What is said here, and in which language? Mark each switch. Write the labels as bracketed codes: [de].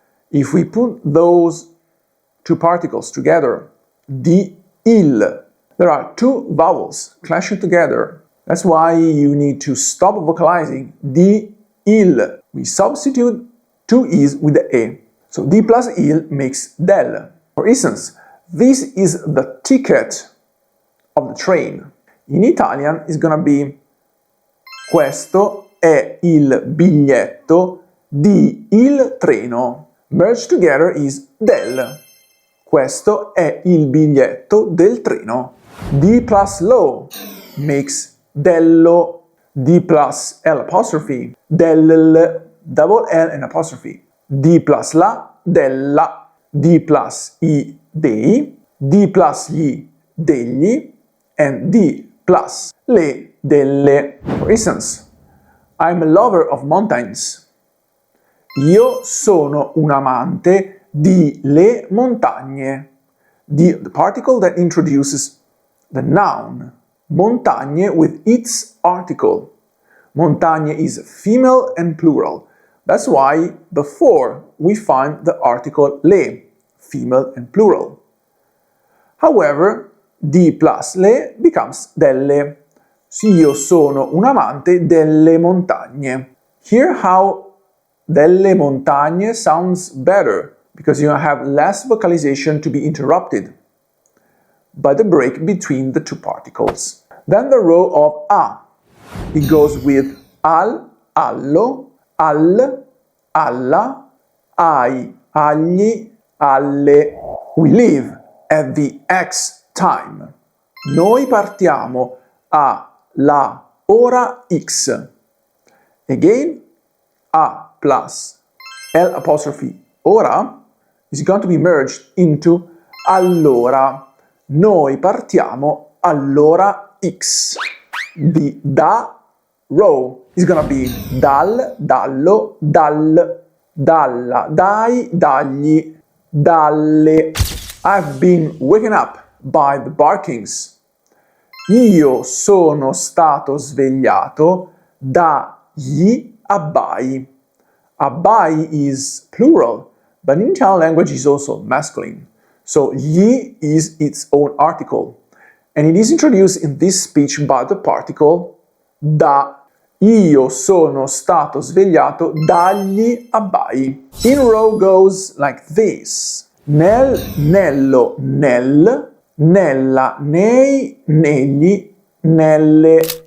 [en] If we put those 2 particles together, di, il, there are 2 vowels clashing together. That's why you need to stop vocalizing di, il. We substitute 2 i's with the e. So di plus il makes del. For instance, this is the ticket of the train. In Italian it's gonna be [it] questo è il biglietto di il treno. [en] Merged together is [it] del. Questo è il biglietto del treno. [en] Di plus lo makes dello. Di plus l apostrophe, del, double L and apostrophe. Di plus la, della. Di plus i, dei. Di plus gli, degli. And di plus le, delle. For instance, I'm a lover of mountains. [it] Io sono un amante di le montagne. [en] The particle that introduces the noun montagne with its article. Montagne is female and plural. That's why before we find the article le, female and plural. However, di plus le becomes delle. [it] Io sono un amante delle montagne. [en] Here how delle montagne sounds better because you have less vocalization to be interrupted by the break between the two particles. Then the row of a. It goes with al, allo, al, alla, ai, agli, alle. We leave at the X time. [it] Noi partiamo alla ora X. [en] Again, a plus l apostrophe ora is going to be merged into allora. [it] Noi partiamo all'ora X. [en] The da row is going to be dal, dallo, dal, dalla, dai, dagli, dalle. I've been waken up by the barkings. [it] Io sono stato svegliato dagli abbai. [en] Abbai is plural, but in Italian language is also masculine. So gli is its own article, and it is introduced in this speech by the particle da. [it] Io sono stato svegliato dagli abbai. [en] In row goes like this. Nel, nello, nel, nella, nei, negli, nelle.